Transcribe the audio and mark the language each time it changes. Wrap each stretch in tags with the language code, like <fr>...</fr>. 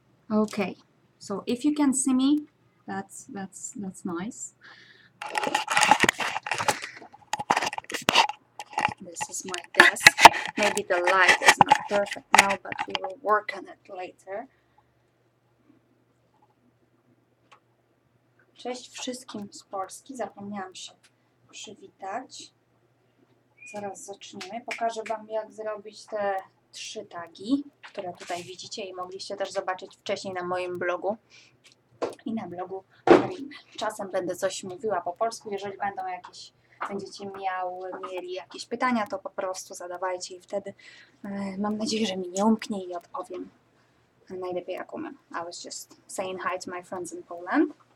<en>Okay. So if you can see me, that's nice. This is my desk. Maybe the light is not perfect now, but we will work on it later.</en> <pl>Cześć wszystkim z Polski. Zapomniałam się przywitać. Zaraz zaczniemy. Pokażę Wam, jak zrobić te trzy tagi, które tutaj widzicie i mogliście też zobaczyć wcześniej na moim blogu i na blogu Primy. Czasem będę coś mówiła po polsku. Jeżeli będziecie mieli jakieś pytania, to po prostu zadawajcie i wtedy mam nadzieję, że mi nie umknie i odpowiem najlepiej jak umiem.</pl> <en>I was just saying hi to my friends in Poland.</en>